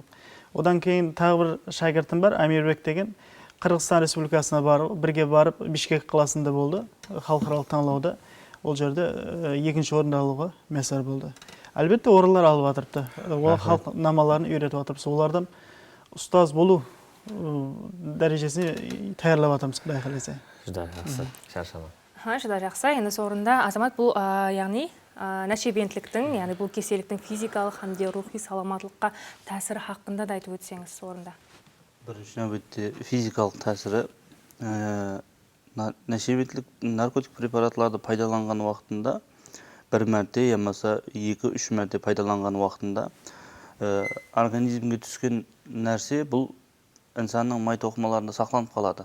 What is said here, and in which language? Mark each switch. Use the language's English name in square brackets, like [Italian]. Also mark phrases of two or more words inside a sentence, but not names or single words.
[Kara-Kalpak] Одан кейін тағы бір шәкіртім бар, Амирбек деген, Қырғызстан Республикасына бірге барып Бишкек қаласында болды, халықаралық таңлауда. Ол жерде екінші орынды алуға емесар болды. Әлбетте орындар алып жатырды. Ол халық намаларын үйретіп жатырды. Олардан ұстаз болу дәрежесіне таярлап атамыз, Құдай қаласа. [Uzbek] Juda yaxshi, Sharshama. [Kara-Kalpak] Juda жақсы. Енді сорында Азамат бұл яғни нәшебентліктің, яғни бұл кеселіктің физикалық hamda рухи саламатлыққа тәсірі хақында да айтып өтсеңіз сорында. Бірінші нәубетте физикалық тәсірі нәшебентлік наркотик препаратларды пайдаланған уақытында бір мәрте, ямаса 2-3 мәрте пайдаланған уақытында организмге түскен нәрсе бұл инсанның май тоқымаларында сақланып қалады.